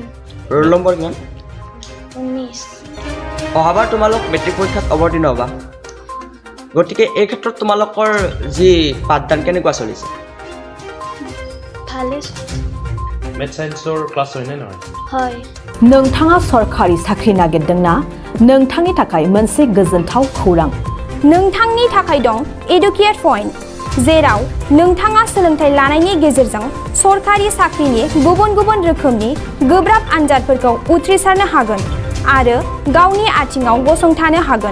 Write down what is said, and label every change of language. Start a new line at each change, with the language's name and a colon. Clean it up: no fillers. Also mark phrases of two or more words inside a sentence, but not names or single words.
Assamese: ৰোল নম্বৰ কিমান 19 অহাবাৰ তোমালোক মেট্ৰিক পৰীক্ষাত অৱতীৰ্ণ হ'বা গতিকে এই ক্ষেত্ৰত তোমালোকৰ যি পাঠদান কেনেকুৱা চলিছে ভালে
English: math scienceৰ class
Assamese: হয়নে নহয় হয়
Bodo: नोंथाङा सरखारि साख्रि नागिरदोंना नोंथांनि थाखाय मोनसे गोजोनथाव खौरां नोंथांनि थाखाय दं एडुकेट पइन्ट जेराव नोंथाङा सोलोंथाइ लानायनि गेजेरजों सरखारि साख्रिनि गुबुन गुबुन रोखोमनि गोब्राब आनजादफोरखौ उथ्रिसारनो हागोन आरो गावनि आथिङाव गसंथानो हागोन